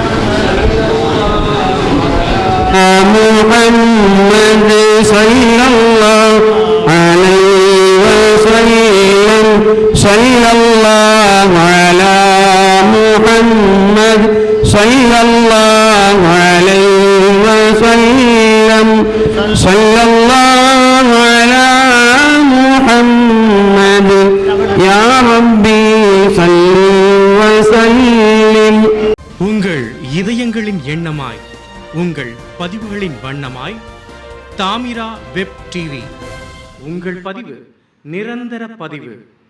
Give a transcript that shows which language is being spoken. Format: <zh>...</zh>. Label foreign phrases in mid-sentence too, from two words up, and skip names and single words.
<ar>صلى الله عليه وسلم صلى الله على محمد صلى الله عليه وسلم صلى الله على محمد يا ربي صل وسلم.</ar> <ta>உங்கள் இதயங்களின் எண்ணமாய், உங்கள் பதிவுகளின் வண்ணமாய் தாமிரா வெப் டிவி. உங்கள் பதிவு நிரந்தர பதிவு.</ta>